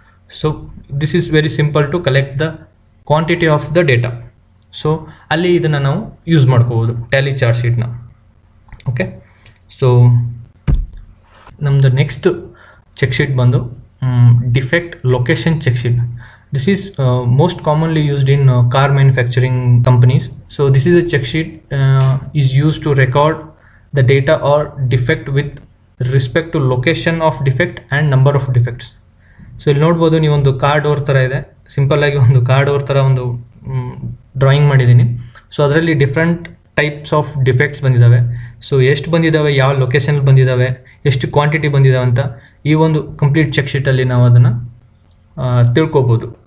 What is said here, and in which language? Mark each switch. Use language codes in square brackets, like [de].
[kn] So this is very simple to collect the quantity of the data. So ಅಲ್ಲಿ ಇದನ್ನು ನಾವು use ಮಾಡ್ಕೋಬೋದು Tally chart ಶೀಟ್ನ. Okay, so ನಮ್ಮದು next check sheet ಬಂದು defect location check sheet. [en] This is most commonly used in car manufacturing companies. So this is a check sheet is used to record the data or defect with respect to location of defect and number of defects. [kn] So ಇಲ್ಲಿ ನೋಡ್ಬೋದು ನೀವು ಒಂದು car door ಥರ ಇದೆ, simple ಆಗಿ ಒಂದು car door ಥರ ಒಂದು ಡ್ರಾಯಿಂಗ್ ಮಾಡಿದ್ದೀನಿ. ಸೊ ಅದರಲ್ಲಿ ಡಿಫ್ರೆಂಟ್ ಟೈಪ್ಸ್ ಆಫ್ ಡಿಫೆಕ್ಟ್ಸ್ ಬಂದಿದ್ದಾವೆ. ಸೊ ಎಷ್ಟು ಬಂದಿದ್ದಾವೆ, ಯಾವ ಲೊಕೇಶನ್ ಬಂದಿದ್ದಾವೆ, ಎಷ್ಟು ಕ್ವಾಂಟಿಟಿ ಬಂದಿದ್ದಾವೆ ಅಂತ ಈ ಒಂದು ಕಂಪ್ಲೀಟ್ ಚೆಕ್ ಶೀಟಲ್ಲಿ ನಾವು ಅದನ್ನು ತಿಳ್ಕೊಬೋದು.